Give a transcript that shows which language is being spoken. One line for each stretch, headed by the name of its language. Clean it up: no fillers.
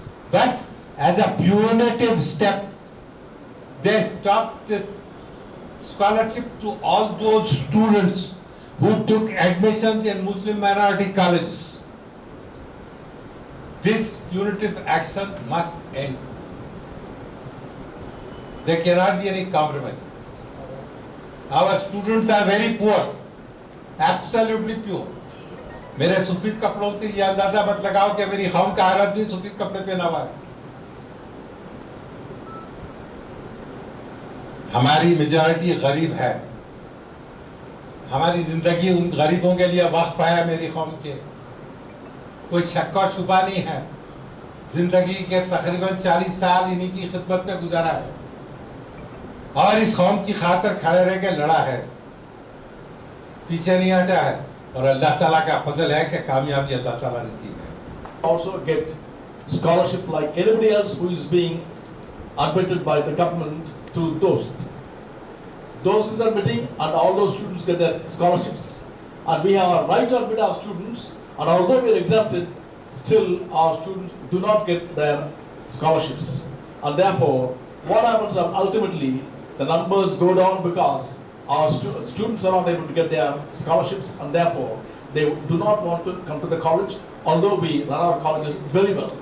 English: But as a punitive step, they stopped the scholarship to all those students who took admissions in Muslim minority colleges. This punitive action must end. There cannot be any compromise. Our students are very poor, absolutely poor.
Urdu: میرے سفید کپڑوں سے یہ اندازہ مت لگاؤ کہ میری قوم کا ہر آدمی سفید کپڑے پہنا ہوا ہے۔ ہماری میجارٹی غریب ہے، ہماری زندگی ان غریبوں کے لیے وقف ہے۔ میری قوم کے کوئی شک و شبہ نہیں ہے، زندگی کے تقریباً 40 سال انہی کی خدمت میں گزارا ہے، اور اس قوم کی خاطر کھڑے رہ کے لڑا ہے، پیچھے نہیں ہٹا ہے، اور اللہ تعالیٰ کا فضل ہے کہ کامیابی اللہ تعالیٰ نے دی ہے۔
English: Also get scholarship like anybody else who is being admitted by the government to DOST. DOST is admitting, and all those students get their scholarships, and we have a right to admit our students, and although we are exempted, still our students do not get their scholarships, and therefore what happens is ultimately the numbers go down because our students are not able to get their scholarships, and therefore they do not want to come to the college, although we run our colleges very well.